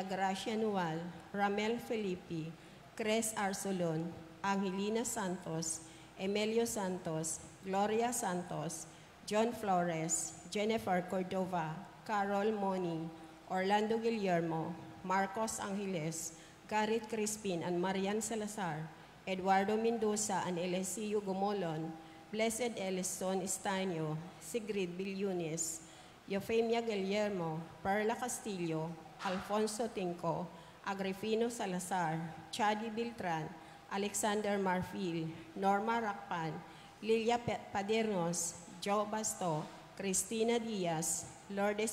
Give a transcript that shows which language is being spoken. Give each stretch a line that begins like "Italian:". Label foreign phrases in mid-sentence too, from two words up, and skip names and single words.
English: Gracia Nual, Ramel Felipe, Cres Arsolon, Angelina Santos, Emilio Santos, Gloria Santos, John Flores, Jennifer Cordova, Carol Moning, Orlando Guillermo, Marcos Angeles, Garrett Crispin and Marian Salazar, Eduardo Mendoza and Eliseo Gomolon, Blessed Elison Estaño, Sigrid Billunes, Eufemia Guillermo, Perla Castillo, Alfonso Tinco, Agripino Salazar, Chadi Beltran, Alexander Marfil, Norma Rakpan, Lilia Padernos, Joe Basto, Cristina Diaz, Lourdes